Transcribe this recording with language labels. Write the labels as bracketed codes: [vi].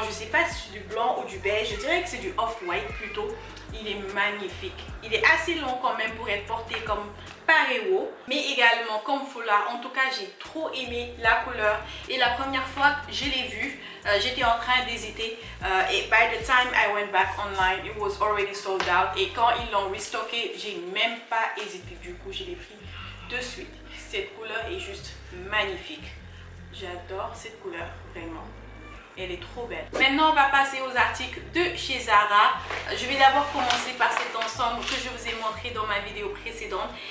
[fr] Je sais pas si c'est du blanc ou du beige, je dirais que c'est du off-white plutôt. Il est magnifique. Il est assez long quand même pour être porté comme paréo, mais également comme foulard. En tout cas, j'ai trop aimé la couleur. Et la première fois que je l'ai vu, j'étais en train d'hésiter. [en] Et by the time I went back online, it was already sold out. [fr] Et quand ils l'ont restocké, j'ai même pas hésité. Du coup, je l'ai pris de suite. Cette couleur est juste magnifique. J'adore cette couleur, vraiment. Elle est trop belle. Maintenant, on va passer aux articles de chez Zara. Je vais d'abord commencer par cet ensemble que je vous ai montré dans ma vidéo précédente.